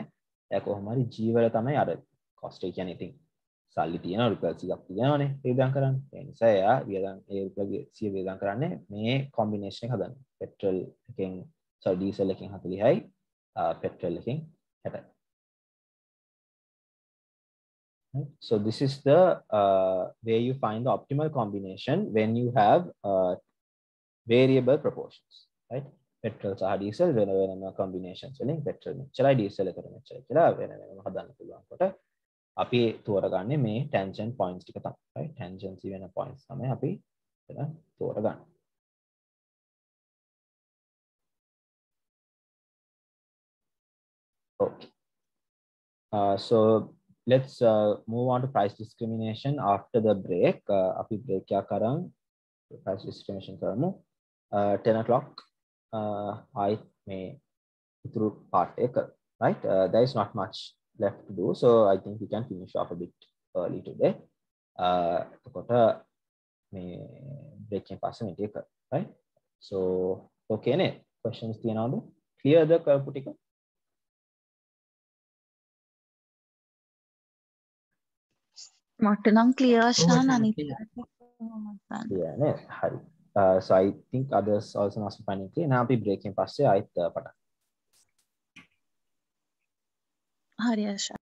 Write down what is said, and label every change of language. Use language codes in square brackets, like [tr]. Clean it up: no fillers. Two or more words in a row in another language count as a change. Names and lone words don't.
[si] එයා කොහොම හරි G වල තමයි අර cost එක කියන්නේ ඉතින් සල්ලි තියෙන රුපියල් 100ක් තියෙනවනේ වේදම් කරන්නේ. ඒ නිසා එයා වියදම් ඒ රුපියල් 100 වේදම් කරන්නේ මේ combination එක හදන්න. petrol එකෙන් diesel එකෙන් 40යි petrol එකෙන් 60යි. [en] So this is the where you find the optimal combination when you have variable proportions, right? [si] Petrol සහ diesel වෙන වෙනම combinations වලින් petrol මෙච්චරයි diesel එකට මෙච්චරයි කියලා වෙන වෙනම හදන්න පුළුවන් කොට අපි තෝරගන්නේ මේ [en] tangent points [si] ටික තමයි, right? Tangency වෙන points තමයි අපි එතන තෝරගන්නේ. Okay. [en] So let's move on to price discrimination after the break. [si] අපි break එකක් අරන් [en] price discrimination [si] කරමු. [en] 10 o'clock I may through part එක right there is not much left to do so I think we can finish off a bit early today [si] එතකොට මේ break එකෙන් පස්සේ මේ ටික [en] right so okay [si] නේ questions තියනවද clear ද කරපු ටික මට නම් clear ශාන් අනිත් [en] yeah [si] නේ හරි [en] so I think others also must be finding clear now [si] අපි break එකෙන් පස්සේ ආයෙත් පටන් හරි ආශා